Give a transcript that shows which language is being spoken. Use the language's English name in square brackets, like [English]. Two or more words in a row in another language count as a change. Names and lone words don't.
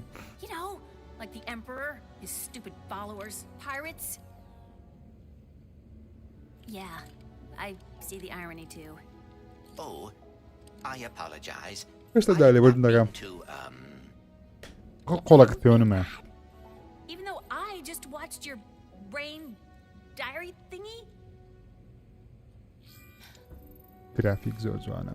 [English] You know, like the Emperor, his stupid followers, pirates. Yeah, I see the irony too. Oh, I apologize. [Central Kurdish] ئێستا دالێ بۆ دەگەم. قۆڵەکەت پێوە نمایە. [English] Even though I just watched your brain diary thingy. [Central Kurdish] گرافیک زۆر جوانە.